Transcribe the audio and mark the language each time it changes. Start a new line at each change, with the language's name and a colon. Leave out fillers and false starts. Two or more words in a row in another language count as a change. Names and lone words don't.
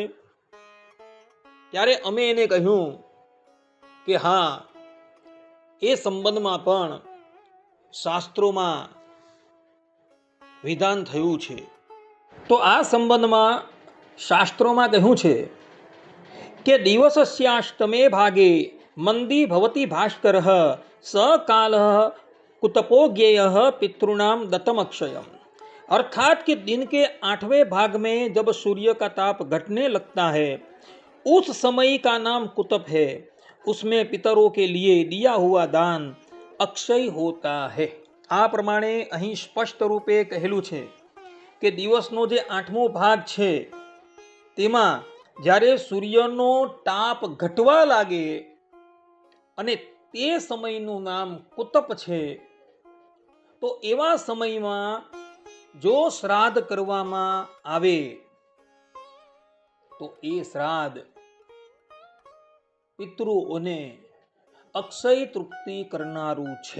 Gujarati: ત્યારે અમે એને કહ્યું કે હા, એ સંબંધમાં પણ શાસ્ત્રોમાં વિધાન થયું છે. તો આ સંબંધમાં શાસ્ત્રોમાં કહ્યું છે કે
Sanskrit: દિવસસ્યાષ્ટમે ભાગે મંદી ભવતી ભાસ્કર સકાલ कुतपो ज्ञेय पितृणाम दत्तम अक्षयम।
Hindi: अर्थात कि दिन के 8वें भाग में जब सूर्य का ताप घटने लगता है उस समय का नाम कुतप है। उसमें पितरों के लिए दिया हुआ दान अक्षय होता है।
Gujarati: આ પ્રમાણે અહીં સ્પષ્ટ રૂપે કહેલું છે કે દિવસનો જે 8મો ભાગ છે તેમાં જ્યારે સૂર્યનો તાપ ઘટવા લાગે અને તે સમયનું નામ કુતપ છે, તો એવા સમયમાં જો શ્રાદ્ધ કરવામાં આવે તો એ શ્રાદ્ધ પિતૃઓને અક્ષય તૃપ્તિ કરનારું છે.